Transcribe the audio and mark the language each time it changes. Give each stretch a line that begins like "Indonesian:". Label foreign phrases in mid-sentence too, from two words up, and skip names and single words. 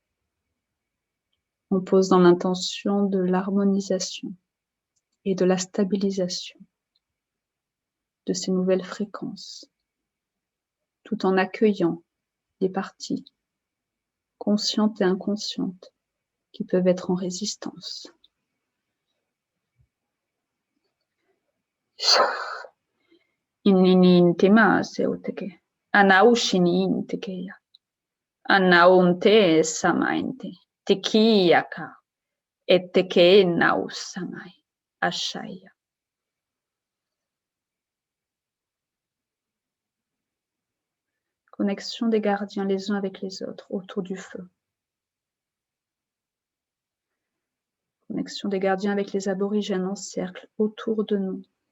French: On pose dans l'intention de l'harmonisation et de la stabilisation de ces nouvelles fréquences, tout en accueillant les parties conscientes et inconscientes qui peuvent être en résistance. Ininin tema seuteke, anaushinin tekeya, anaunte samainte, tekiyaka, et teke nausamai, ashaya. Connexion des gardiens les uns avec les autres autour du feu. Connexion des gardiens avec les aborigènes en cercle autour de nous.